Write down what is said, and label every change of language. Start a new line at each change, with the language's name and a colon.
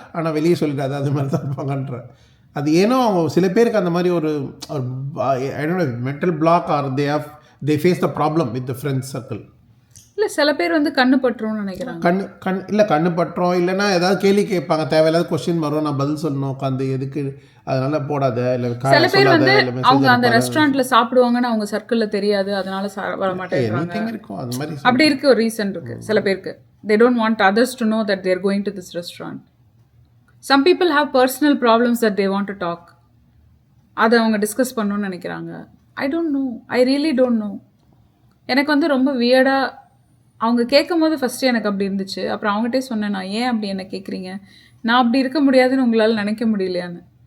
Tamil: ஆனால் வெளியே சொல்லிடாது அது மாதிரி தான் இருப்பாங்கன்ற. அது ஏன்னோ அவங்க சில பேருக்கு அந்த மாதிரி ஒரு
English: I don't know mental block or they face the problem with the friends circle.
Tamil: இல்லை சில பேர் வந்து கண்ணு பட்டுரும்னு நினைக்கிறாங்க. கண்ணு பட்டுரும். இல்லைன்னா ஏதாவது கேள்வி கேட்பாங்க, தேவையில்லாத கொஸ்டின் வரும், நான் பதில் சொல்லணும் உட்காந்து, எதுக்கு அதனால போடாத. இல்லை சில பேர் வந்து அவங்க அந்த ரெஸ்டாரண்ட்ல சாப்பிடுவாங்கன்னு அவங்க சர்க்கிளில் தெரியாது, அதனால வர மாட்டேங்கிறாங்க. இருக்கும் அது மாதிரி. அப்படி இருக்கு ஒரு ரீசன் இருக்கு சில பேருக்கு.
English: they don't want others to know that they are going to this restaurant. Some people have personal problems that they want to talk.
Tamil: அதை அவங்க டிஸ்கஸ் பண்ணணும்னு நினைக்கிறாங்க.
English: I don't know, I really don't know.
Tamil: எனக்கு வந்து ரொம்ப வியர்டாக அவங்க கேட்கும் போது ஃபஸ்ட்டு எனக்கு அப்படி இருந்துச்சு. அப்புறம் அவங்ககிட்டே சொன்னேன், நான் ஏன் அப்படி என்ன கேட்குறீங்க, நான் அப்படி இருக்க முடியாதுன்னு உங்களால் நினைக்க முடியலையான்னு.